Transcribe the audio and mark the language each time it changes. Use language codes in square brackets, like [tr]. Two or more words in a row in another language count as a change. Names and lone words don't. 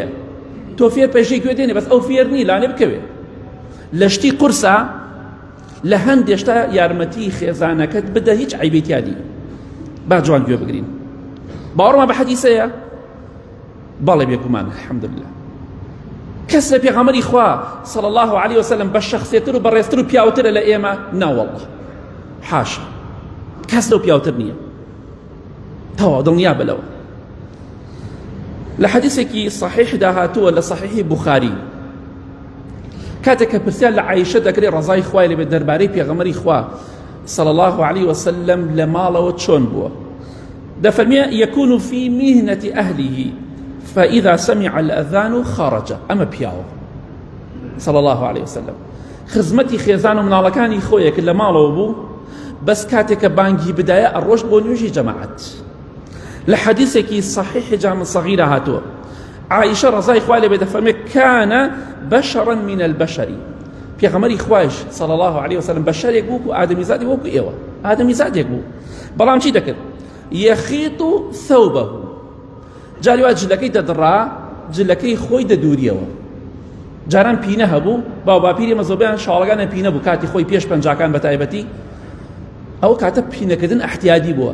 [ckb] تۆ فێر پەیژەی گوێ دێنێ بەس ئەو فێر نی لانێ بکەوێ لە شتی قورسە لە هەندێشتا یارمەتی خێزانەکەت بدە هیچ عیبێتیادی با جوان گوێ بگرین باوەڕمە بە حەدیسەیە بەڵێ بێگومان الحەمدولله کەس لە پێغەمبەری خوا [ar] صلی الله عليه وسلم [ckb] بە شەخسیەتر و بەڕێزتر و پیاوترە لە ئێمە ناوەڵڵە حاشا کەس لەو پیاوتر نییە تەواو دڵنیا بلەوە لە حەدیثێکی صحیحدا هاتووە لە صحیحی بوخاری کاتێک کە پرسیان لە عایشە دەکرێت ڕەزای خوای لێبێت دەربارەی پێغەمبەری خوا [ar] صلی الله عليه وسلم [ckb] لە ماڵەوە چۆن بووە دەفەرمێ [ar] يكون في مهنة أهله فإذا سمع الأذان خرج [ckb] أما پیاوە [ar] صلی الله عليه وسلم [ckb] خزمەتی خێزان و مناڵەکانی خۆیە کە لە ماڵەوە بوو بەس کاتێک کە بانگی بدایە ئەڕۆشت بۆ نوێژی جەماعەت لە حەدیثێکی صحیح جامع صغیرە هاتووە عائشە ڕەزای خوای لێبێت دەفەرمێ [ar] كان بشرا من البشر [ckb] پێغەمبەری خوایش [ar] صلی الله عليه وسلم [ckb] بەشەرێک بوو و ئادەمیزادی وەکو ئێوە ئادەمیزادێک بوو بەڵام چی دەکرد [ar] يخيط ثوبه [ckb] جاری وا جلەکەی دەدڕا جلەکەی خۆی دەدووریەوە جاران پینە هەبوو باو باپیری مەزۆبیان شاڵەکانە پینە بوو کاتی خۆی پێش پەنجاکان بە تایبەتی ئەو کاتە پینەکردن احتیاجی بووە